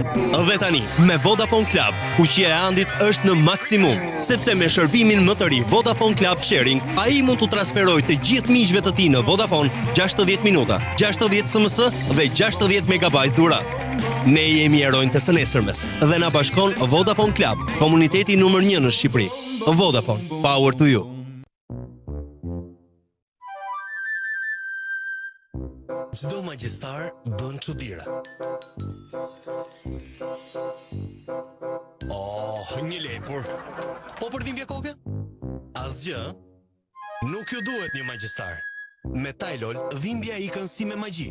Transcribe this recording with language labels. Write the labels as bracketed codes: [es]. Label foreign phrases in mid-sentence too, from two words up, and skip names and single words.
[sq] Dhe tani, me Vodafone Club, fuqia e Andit është në maksimum, sepse me shërbimin më të ri Vodafone Club Sharing, ai mund të transferojë të gjithë miqve të tij në Vodafone 60 minuta, 60 SMS dhe 60 megabajt dhuratë. Ne jemi heronjtë të së nesërmes dhe na bashkon Vodafone Club, komuniteti numër 1 në Shqipëri. Vodafone, [en] power to you. [sq] Çdo magjistar bën çuditëra. Oh, një lepur. Po për dhimbje koke? Asgjë. Nuk ju duhet një magjistar. Me Tylol, dhimbja ikën si me magji.